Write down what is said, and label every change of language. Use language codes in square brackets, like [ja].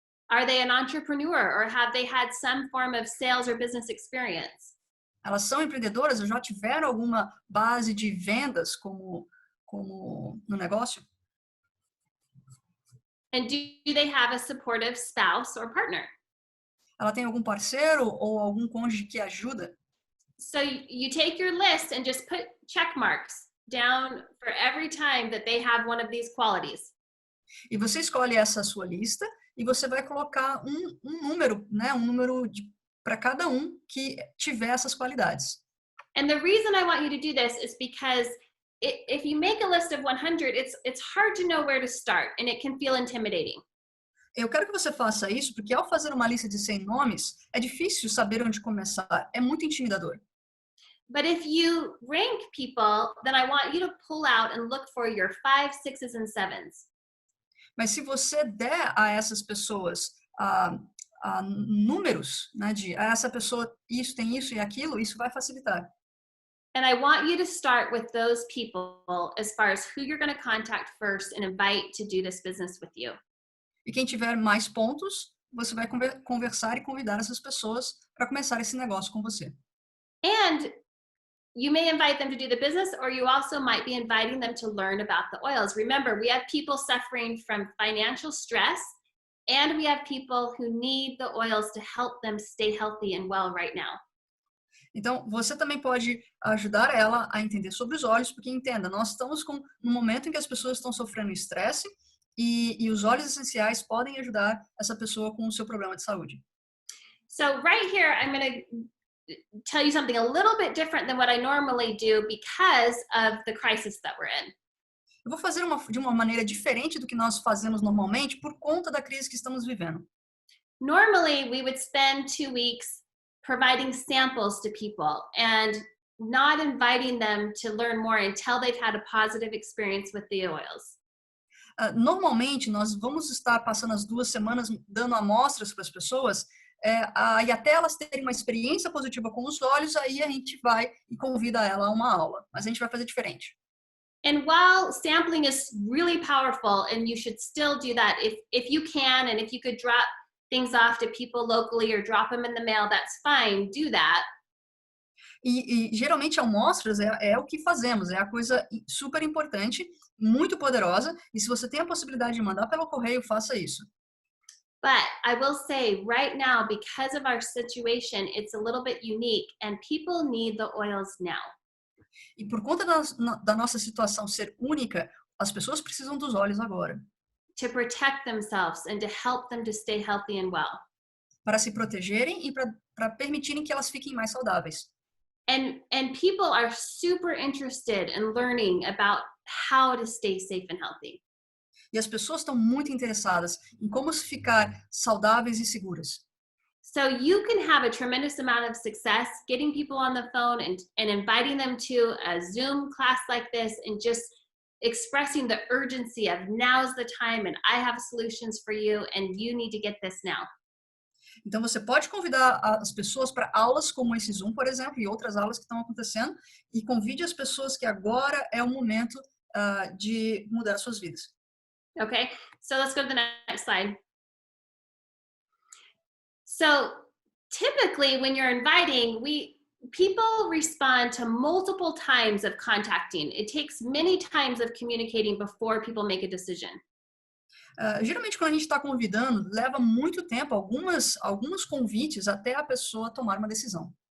[en] Are they an entrepreneur or have they had some form of sales or business experience? [pt] Elas são empreendedoras ou já tiveram alguma base de vendas como no negócio? [en] And do they have a supportive spouse or partner? [pt] Ela tem algum parceiro ou algum cônjuge que ajuda? [en] So you take your list and just put check marks down for every time that they have one of these qualities. [pt] E você escolhe essa sua lista e você vai colocar um número, né, um número para cada um que tiver essas qualidades. [en] And the reason I want you to do this is because if you make a list of 100, it's hard to know where to start and it can feel intimidating. [pt] Eu quero que você faça isso porque ao fazer uma lista de 100 nomes, é difícil saber onde começar, é muito intimidador. [en] But if you rank people, then I want you to pull out and look for your 5, 6s and 7s. [pt] Mas se você der a essas pessoas números, né, essa pessoa isso tem isso e aquilo, isso vai facilitar. [en] And I want you to start with those people as far as who you're going to contact first and invite to do this business with you. [pt] E quem tiver mais pontos, você vai conversar e convidar essas pessoas para começar esse negócio com você. [en] And you may invite them to do the business, or you also might be inviting them to learn about the oils. Remember, we have people suffering from financial stress, and we have people who need the oils to help them stay healthy and well right now. [pt] Então, você também pode ajudar ela a entender sobre os óleos, porque entenda, nós estamos num momento em que as pessoas estão sofrendo estresse e os óleos essenciais podem ajudar essa pessoa com o seu problema de saúde. [en] So right here, I'm going to tell you something a little bit different than what I normally do because of the crisis that we're in. [pt] Eu vou fazer de uma maneira diferente do que nós fazemos normalmente por conta da crise que estamos vivendo. [en] Normally, we would spend 2 weeks providing samples to people and not inviting them to learn more until they've had a positive experience with the oils. [pt] Normalmente, nós vamos estar passando as 2 semanas dando amostras para as pessoas e até elas terem uma experiência positiva com os óleos, aí a gente vai e convida ela a uma aula. Mas a gente vai fazer diferente. [en] And while sampling is really powerful, and you should still do that if you can, and if you could drop things off to people locally or drop them in the mail, that's fine, do that. [pt] E geralmente amostras é o que fazemos, é a coisa super importante, muito poderosa, e se você tem a possibilidade de mandar pelo correio, faça isso. [en] But I will say right now, because of our situation, it's a little bit unique, and people need the oils now. [pt] E por conta da nossa situação ser única, as pessoas precisam dos óleos agora. [en] To protect themselves and to help them to stay healthy and well. [pt] Para se protegerem e para permitirem que elas fiquem mais saudáveis. [en] And people are super interested in learning about how to stay safe and healthy. [pt] E as pessoas estão muito interessadas em como ficar saudáveis e seguras. [en] So you can have a tremendous amount of success getting people on the phone and inviting them to a Zoom class like this and just expressing the urgency of now's the time and I have solutions for you and you need to get this now. [pt] Então você pode convidar as pessoas para aulas como esse Zoom, por exemplo, e outras aulas que estão acontecendo, e convide as pessoas que agora é o momento de mudar suas vidas. [en] Okay, so let's go to the next slide. So typically when you're inviting, people respond to multiple times of contacting. It takes many times of communicating before people make a decision. [pt] Geralmente quando a gente está convidando, leva muito tempo, alguns convites até a pessoa tomar uma decisão.